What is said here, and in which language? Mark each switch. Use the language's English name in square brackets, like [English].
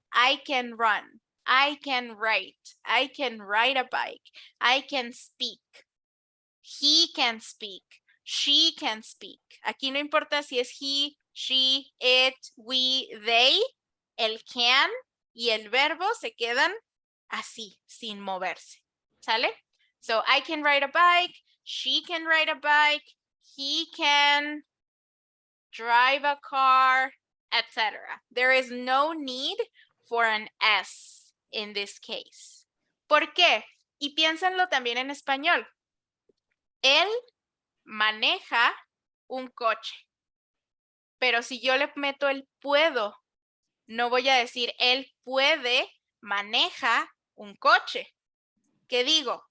[English] I can run, I can write, I can ride a bike, I can speak, he can speak, she can speak. [Spanish] Aquí no importa si es [English] he, she, it, we, they, [Spanish] el can y el verbo se quedan así, sin moverse. ¿Sale? [English] So I can ride a bike, she can ride a bike, he can drive a car, etc. There is no need for an S in this case. [Spanish] ¿Por qué? Y piénsenlo también en español. Él maneja un coche. Pero si yo le meto el puedo, no voy a decir él puede, maneja un coche. ¿Qué digo?